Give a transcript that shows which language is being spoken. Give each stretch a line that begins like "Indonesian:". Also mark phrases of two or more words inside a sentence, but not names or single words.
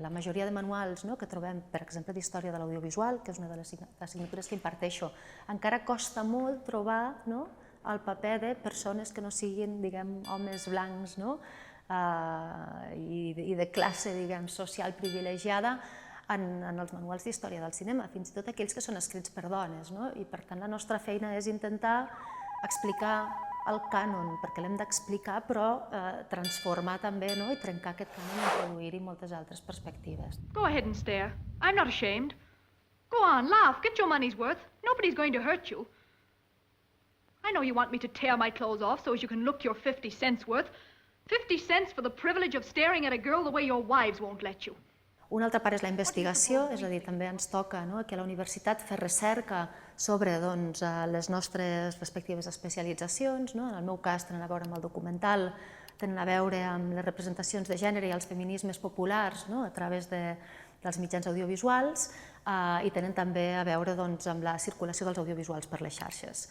Catalan: La majoria de manuals que trobem, per exemple, d'història de l'audiovisual, que és una de les assignatures que imparteixo, encara costa molt trobar el paper de persones que no siguin, diguem, homes blancs, i de classe, diguem, social privilegiada en els manuals d'història del cinema, fins i tot aquells que són escrits per dones. I per tant la nostra feina és intentar explicar el cànon, perquè l'hem d'explicar, però transformar també i trencar aquest cànon i introduir-hi moltes altres perspectives.
English: Go ahead and stare. I'm not ashamed. Go on, laugh, get your money's worth. Nobody's going to hurt you. I know you want me to tear my clothes off so as you can look your 50 cents worth. 50 cents for the privilege of staring at a girl the way your wives won't let you.
Catalan: Una altra part és la investigació, és a dir, també ens toca aquí a la universitat fer recerca sobre les nostres respectives especialitzacions. En el meu cas tenen a veure amb el documental, tenen a veure amb les representacions de gènere i els feminismes populars a través dels mitjans audiovisuals, i tenen també a veure amb la circulació dels audiovisuals per les xarxes.